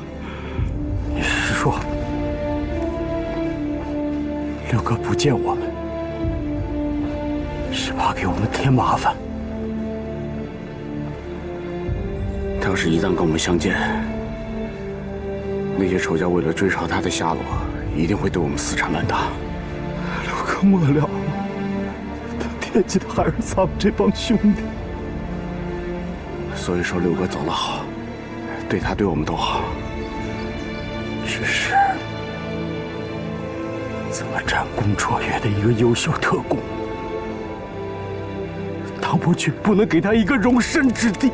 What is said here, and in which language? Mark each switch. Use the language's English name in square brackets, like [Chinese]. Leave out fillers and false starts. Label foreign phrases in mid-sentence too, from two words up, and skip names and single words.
[Chinese] 你是說，六哥不見我們，是怕給我們添麻煩？他要是一旦跟我們相見，那些仇家為了追查他的下落，一定會對我們死纏爛打。六哥末了了，他惦記的還是咱們這幫兄弟。所以說六哥走了好。對他對我們都好，只是這麼戰功卓越的一個優秀特工，唐伯爵不能給他一個容身之地。